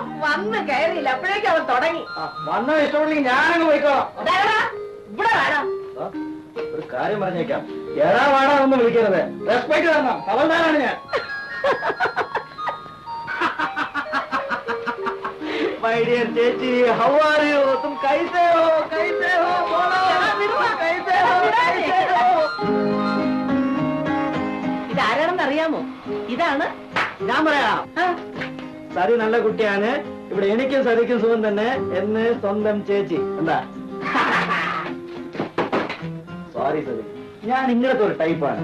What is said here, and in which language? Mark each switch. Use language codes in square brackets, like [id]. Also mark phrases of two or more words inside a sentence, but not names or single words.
[ml] വന്ന് കയറിയില്ല, അപ്പോഴേക്കും അവൻ തുടങ്ങി. വന്ന ഇഷ്ടമുണ്ടെങ്കിൽ ഞാനങ്ങ് പോയിക്കോളാം. ഇവിടെ വേണം. ഒരു കാര്യം പറഞ്ഞേക്കാം, എടാ വാടാ ഒന്നും വിളിക്കരുത്, റെസ്പെക്ട് തരണം. അവൾദാനാണ് ഞാൻ. [en] My dear ചേച്ചി, how are you? [hi] तुम कैसे हो? कैसे हो? बोलो. कैसे हो? कैसे हो? [ml] ഇതാരാണെന്ന് അറിയാമോ? ഇതാണ്. ഞാൻ പറയാം. സരി നല്ല കുട്ടിയാണ്, ഇവിടെ എനിക്കും സരിക്കും സുഖം തന്നെ എന്ന് സ്വന്തം ചേച്ചി. എന്താ? സോറി സരി, ഞാൻ ഇങ്ങനത്തെ ഒരു ടൈപ്പാണ്.